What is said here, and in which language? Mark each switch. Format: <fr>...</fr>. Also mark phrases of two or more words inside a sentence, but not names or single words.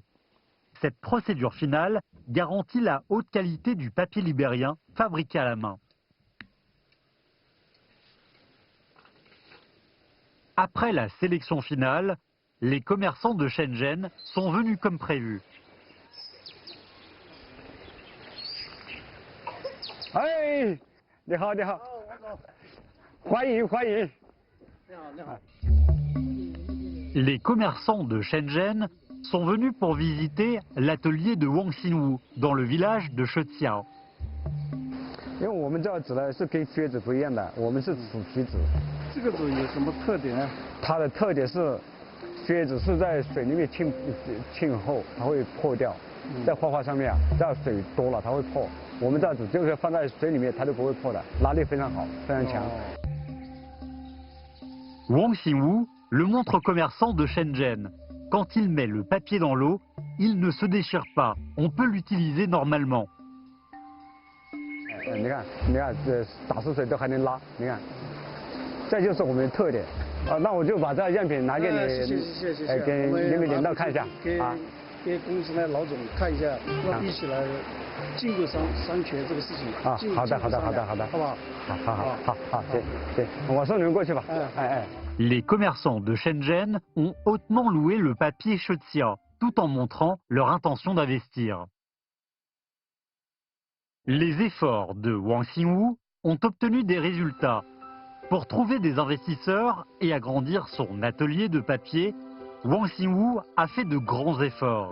<fr>Cette procédure finale garantit la haute qualité du papier libérien fabriqué à la main. Après la sélection finale, les commerçants de Shenzhen sont venus comme prévu.</fr> <zh>Hey, 你好，你好，欢迎。</zh> <fr>Les commerçants de Shenzhen sont venus pour visiter l'atelier de Wang Xingwu dans le village de Sheqiao.</fr> <zh>因为我们这个纸呢是跟靴子不一样的，我们是土皮纸。这个纸有什么特点呢？它的特点是，靴子是在水里面浸后，它会破掉。在画画上面啊，这样水多了它会破。我们这纸就是放在水里面，它都不会破的，拉力非常好，非常强。</zh> <fr>Wang Xingwu, le montre commerçant de Shenzhen. Quand il met le papier dans l'eau, il ne se déchire pas. On peut l'utiliser normalement.</fr> <zh>你看，这打湿水都还能拉，你看，这就是我们的特点。那我就把这样品拿给你，谢谢，给你们领导看一下啊。给公司的老总看一下，一起来禁购商权这个事情。啊，好的，好不好？好，行，我送你们过去吧。</zh> <fr>Les commerçants de Shenzhen ont hautement loué le papier Shexia, tout en montrant leur intention d'investir. Les efforts de Wang Xingwu ont obtenu des résultats. Pour trouver des investisseurs et agrandir son atelier de papier, Wang Xingwu a fait de grands efforts.</fr>